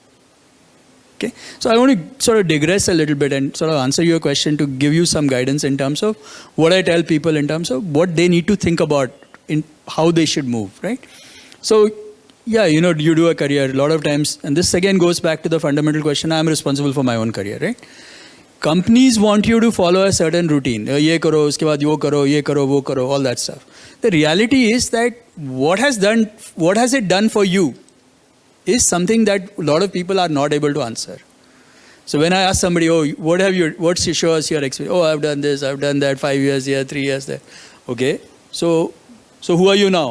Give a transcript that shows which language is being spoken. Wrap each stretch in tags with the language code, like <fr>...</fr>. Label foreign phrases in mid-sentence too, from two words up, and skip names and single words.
<en>Okay, so I want to sort of digress a little bit and sort of answer your question to give you some guidance in terms of what I tell people in terms of what they need to think about in how they should move, right? So, yeah, you do a career a lot of times, and this again goes back to the fundamental question, I'm responsible for my own career, right? Companies want you to follow a certain routine.</en> <hi>ये करो, उसके बाद यो करो, ये करो, वो करो,</hi> <en>all that stuff. The reality is that what has it done for you is something that a lot of people are not able to answer. So when I ask somebody, oh, what's your show us your experience? Oh, I've done this, I've done that, 5 years here, 3 years there. Okay, so who are you now?</en>